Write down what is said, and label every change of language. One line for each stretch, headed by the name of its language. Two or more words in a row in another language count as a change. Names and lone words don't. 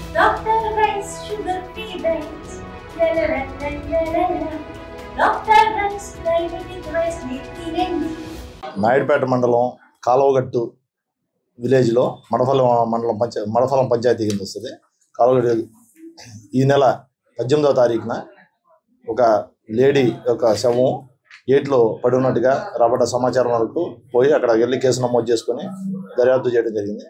English: Dr. Rice sugar free diets. La la la la la la la. Dr. Rice diabetic rice తినండి.
Telugu: నాయుడుపేట మండలం కాలువగట్టు విలేజ్లో మడఫలం పంచాయతీ కింద వస్తుంది. కాలువగట్టు ఈ నెల 18వ తారీఖున ఒక లేడీ యొక్క శవం గేట్లో పడి ఉన్నట్టుగా రాబడ్డ సమాచారం వరకు పోయి అక్కడ వెళ్ళి కేసు నమోదు చేసుకొని దర్యాప్తు చేయడం జరిగింది.